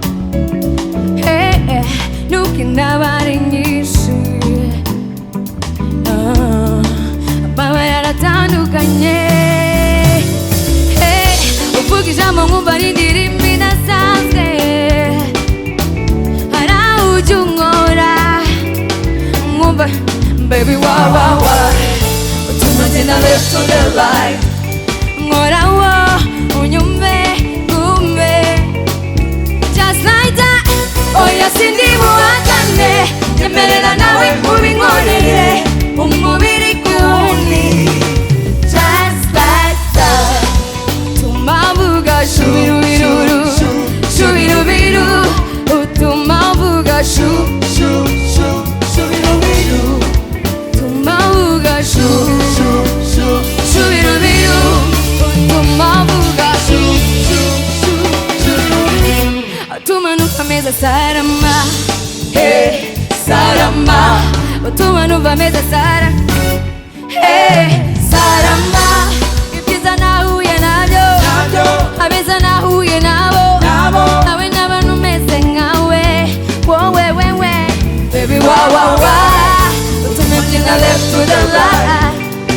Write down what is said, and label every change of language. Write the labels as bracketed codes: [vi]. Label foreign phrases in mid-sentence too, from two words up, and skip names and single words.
[rw] nuko inaba ari nyinshi amabara yaratandukanye uvuga ijambo nkumva n'indirimbo idasanzwe hari aho ujya unkora nkumva baby wa Utuma left [en] to the right [rw] Ngora wo unyumve kumbe [en] Just like that [rw] Oya sindi buhakane Nyemerera nawe ubinkorere Umubiri kuwundi [en] Just like that [rw] Utuma mvuga shubirubiruru Shubirubiru Utuma mvuga shubirubiru Utuma mvuga shubirubiru Utuma mvuga Utuma numva meza sarama Hey sarama Utuma numva meza sarama Hey sarama Ibyiza nahuye nabyo Abeza nahuye nabo Nawe n'abantu meze nkawe Wowe Baby wa Utuma mbyina [en] left to the right